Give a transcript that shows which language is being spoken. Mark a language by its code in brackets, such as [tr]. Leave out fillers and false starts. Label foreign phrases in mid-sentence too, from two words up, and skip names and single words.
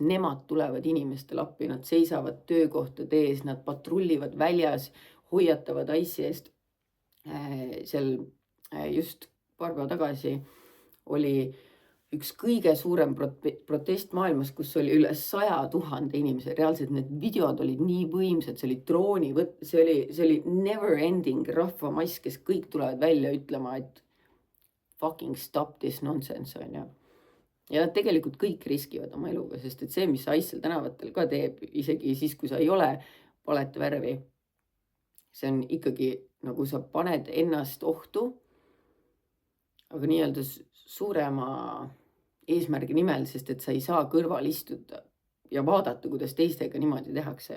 [et] Nemad tulevad inimestele appi, nad seisavad töökohtade ees, nad patrullivad väljas, hoiatavad ICE eest. Seal just paar päeva tagasi oli üks kõige suurem protest maailmas, kus oli üle 100 000 inimese. Reaalselt need videod olid nii võimsad, see oli drooni, see oli [en] never ending [et] rahvamass, kes kõik tulevad välja ütlema, et [en] fucking stop this nonsense, [et] on ju. Ja nad tegelikult kõik riskivad oma eluga, sest et see, mis ICE seal tänavatel ka teeb, isegi siis, kui sa ei ole valet värvi, see on ikkagi nagu sa paned ennast ohtu, aga nii-öelda suurema eesmärgi nimel, sest et sa ei saa kõrval istuda ja vaadata, kuidas teistega niimoodi tehakse.